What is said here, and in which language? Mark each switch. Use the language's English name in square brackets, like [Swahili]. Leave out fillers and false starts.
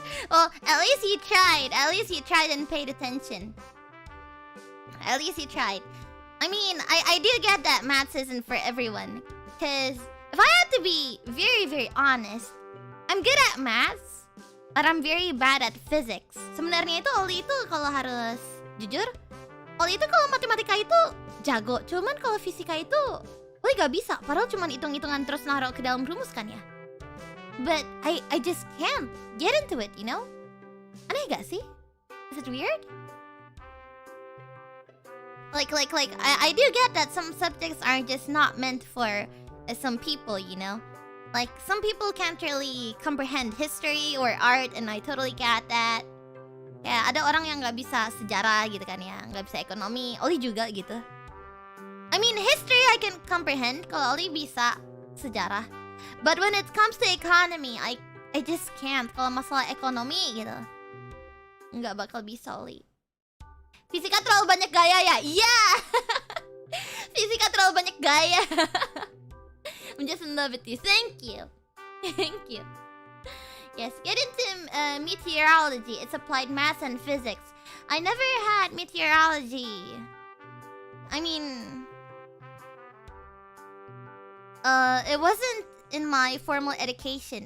[English] Well, at least you tried. At least you tried and paid attention. At least you tried. I mean, I do get that maths isn't for everyone. Because if I had to be very, very honest, I'm good at maths, but I'm very bad at physics. [Indonesian] Sebenarnya itu Ollie itu kalau harus jujur, Ollie itu kalau matematika itu jago. Cuman kalau fisika itu Ollie gak bisa. Padahal cuman hitung-hitungan terus naruh ke dalam rumus kan ya. [English] But I just can't get into it, you know? [Indonesian] Aneh gak sih? [English] Is it weird? Like I do get that some subjects are just not meant for some people, you know? Like, some people can't really comprehend history or art, and I totally get that. [Indonesian] Kayak ada orang yang nggak bisa sejarah gitu kan ya, nggak bisa ekonomi. Ollie juga gitu. [English] I mean history I can comprehend [Indonesian] kalau Ollie bisa sejarah. [English] But when it comes to economy, I just can't. [Indonesian] Kalau masalah ekonomi gitu, nggak bakal bisa Ollie. Fisika terlalu banyak gaya ya? Iya. Fisika terlalu banyak gaya. [English] I'm just in love with you. Thank you. Thank you. Yes, get into meteorology. It's applied math and physics. I never had meteorology. I mean, it wasn't in my formal education.